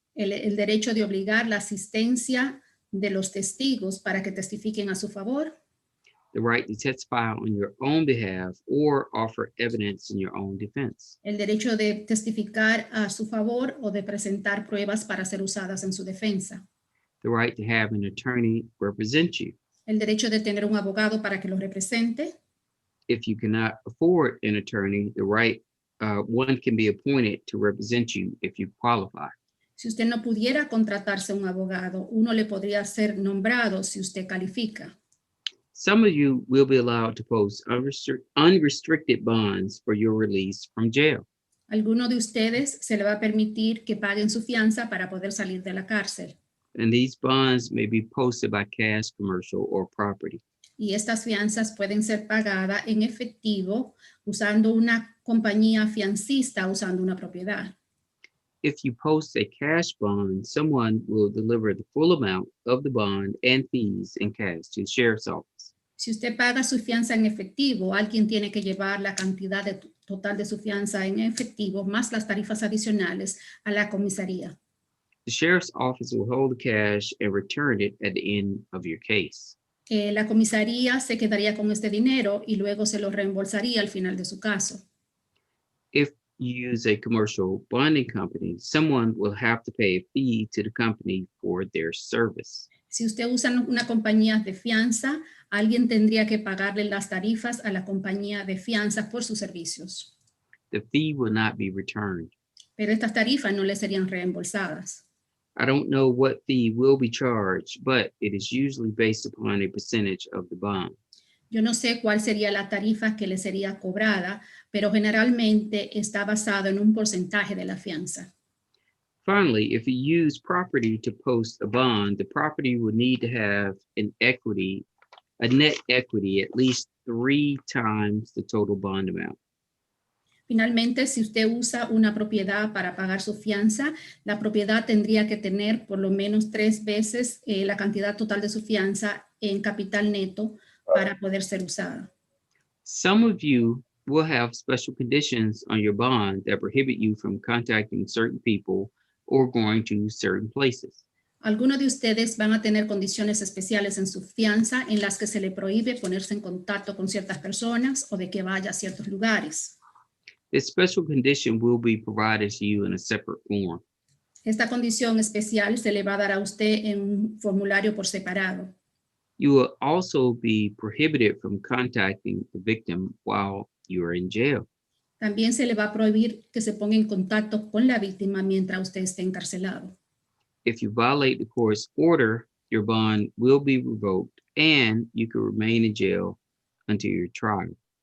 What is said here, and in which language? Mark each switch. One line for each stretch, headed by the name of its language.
Spanish: el derecho de obligar la asistencia de los testigos para que testifiquen a su favor,
English: the right to testify on your own behalf or offer evidence in your own defense,
Spanish: el derecho de testificar a su favor o de presentar pruebas para ser usadas en su defensa,
English: the right to have an attorney represent you.
Spanish: el derecho de tener un abogado para que lo represente.
English: If you cannot afford an attorney, the right one can be appointed to represent you if you qualify.
Spanish: Si usted no pudiera contratarse un abogado, uno le podría ser nombrado si usted califica.
English: Some of you will be allowed to post unrestricted bonds for your release from jail.
Spanish: Alguno de ustedes se le va a permitir que paguen su fianza para poder salir de la cárcel.
English: And these bonds may be posted by cash, commercial, or property.
Spanish: Y estas fianzas pueden ser pagadas en efectivo usando una compañía fiancista, usando una propiedad.
English: If you post a cash bond, someone will deliver the full amount of the bond and fees in cash to the sheriff's office.
Spanish: Si usted paga su fianza en efectivo, alguien tiene que llevar la cantidad total de su fianza en efectivo más las tarifas adicionales a la comisaría.
English: The sheriff's office will hold the cash and return it at the end of your case.
Spanish: La comisaría se quedaría con este dinero y luego se lo reembolsaría al final de su caso.
English: If you use a commercial bonding company, someone will have to pay a fee to the company for their service.
Spanish: Si usted usa una compañía de fianza, alguien tendría que pagarle las tarifas a la compañía de fianza por sus servicios.
English: The fee will not be returned.
Spanish: Pero estas tarifas no le serían reembolsadas.
English: I don't know what fee will be charged, but it is usually based upon a percentage of the bond.
Spanish: Yo no sé cuál sería la tarifa que le sería cobrada, pero generalmente está basado en un porcentaje de la fianza.
English: Finally, if you use property to post a bond, the property would need to have an equity a net equity at least 3 times the total bond amount.
Spanish: Finalmente, si usted usa una propiedad para pagar su fianza, la propiedad tendría que tener por lo menos 3 veces la cantidad total de su fianza en capital neto para poder ser usada.
English: Some of you will have special conditions on your bond that prohibit you from contacting certain people or going to certain places.
Spanish: Algunos de ustedes van a tener condiciones especiales en su fianza en las que se le prohíbe ponerse en contacto con ciertas personas o de que vaya a ciertos lugares.
English: This special condition will be provided to you in a separate form.
Spanish: Esta condición especial se le va a dar a usted en un formulario por separado.
English: You will also be prohibited from contacting the victim while you are in jail.
Spanish: También se le va a prohibir que se ponga en contacto con la víctima mientras usted esté encarcelado.
English: If you violate the court's order, your bond will be revoked and you can remain in jail until your trial.